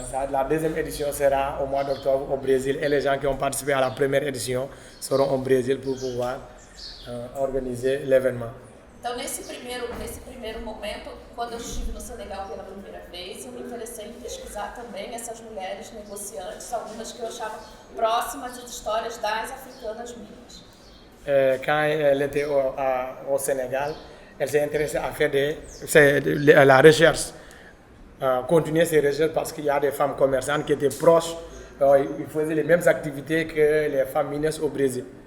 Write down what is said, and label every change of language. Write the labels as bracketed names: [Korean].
[French] La deuxième édition sera au mois d'octobre au Brésil et les gens qui ont participé à la première édition seront au Brésil pour pouvoir organiser l'événement. [Portuguese] Então, nesse primeiro momento, quando eu estive no Senegal pela primeira vez, eu me interessei em pesquisar também essas mulheres negociantes, algumas que eu achava próximas às histórias das africanas minhas. [French] Quand elle était au Sénégal, elle s'est intéressée à faire la recherche, continuer ses recherches parce qu'il y a des femmes commerçantes qui étaient proches, ils faisaient les mêmes activités que les femmes mineurs au Brésil.